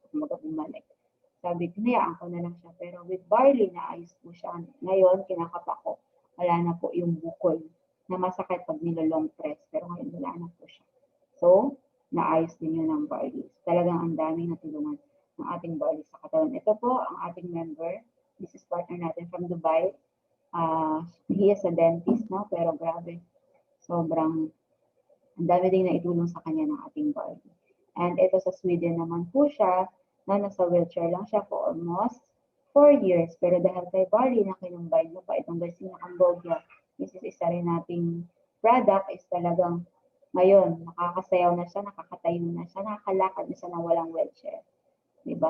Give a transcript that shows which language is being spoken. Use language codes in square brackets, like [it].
[tl] Kumaga bumalik. Sabi, hinayaan ko na lang siya. Pero with barley, naayos po siya. Ngayon, kinakapa ko. Wala na po yung bukol na masakit pag nilolong press. Pero ngayon, wala na po siya. So, naayos din yun ng barley. Talagang ang daming natulungan ng ating barley sa katawan. Ito po, ang ating member. [en] This is partner natin from Dubai. He is a dentist, no? [tl] Pero grabe, sobrang ang dami din na itulong sa kanya ng ating barley. And ito sa Sweden naman po siya, na nasa wheelchair lang siya [en] for almost 4 years. [tl] Pero dahil kay barley na kinumbay mo pa itong Garcinia Cambogia, this is isa rin nating product, is talagang ngayon, nakakasayaw na siya, nakakatayo na siya, nakakalakad na siya na walang wheelchair. Diba?